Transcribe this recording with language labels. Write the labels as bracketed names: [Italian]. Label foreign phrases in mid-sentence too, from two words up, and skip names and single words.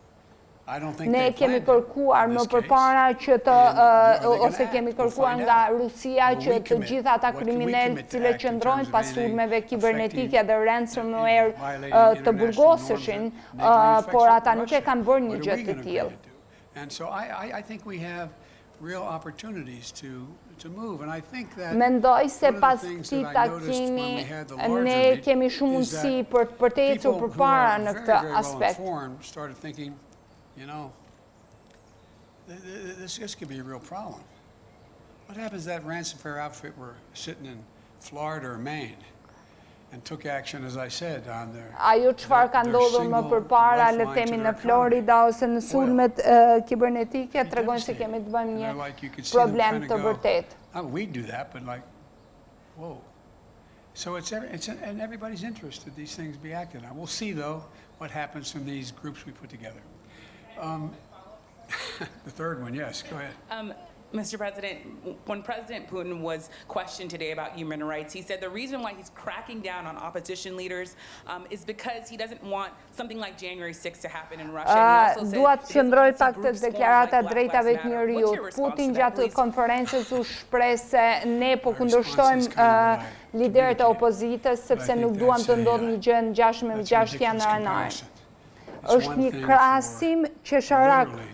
[English] I don't think [Albanian] ne kemi kërkuar më përpara që të ose kemi kërkuar nga Rusia që të gjitha ata kriminalë të cilët qëndrojnë pas sulmeve kibernetike dhe ransomware të burgoseshin, por ata nuk e kanë bërë një gjë të tillë. [English] And so I think we have real opportunities to move, and I think that [Albanian] mendoj se pas këtij takimi ne kemi shumë mundësi për të ecur përpara në këtë aspekt. [English] Started thinking, you know, this could be a real problem. What happens if that ransomware outfit were sitting in Florida or Maine, and took action, as I said, on their [Albanian] Ajo çfarë ka ndodhur më përpara, le të themi në Florida ose në sulmet kibernetike, tregojnë se kemi të bëjmë një problem të vërtetë. [English] We do that, but like, whoa. So it's in everybody's interest that these things be acted on. We'll see, though, what happens from these groups we put together. The third one, yes, go ahead. Mr. President, when President Putin was questioned today about human rights, he said the reason why he's cracking down on opposition leaders is because he doesn't want something like January 6th to happen in Russia. [Albanian] Duat të qëndroj pak të deklarata drejtave të njerëzit. Putin gjatë konferencës u shpreh se ne po kundërshtojmë liderët e opozitës sepse nuk duam të ndodhë një gjë në 6 janar. Është një krahasim qesharak.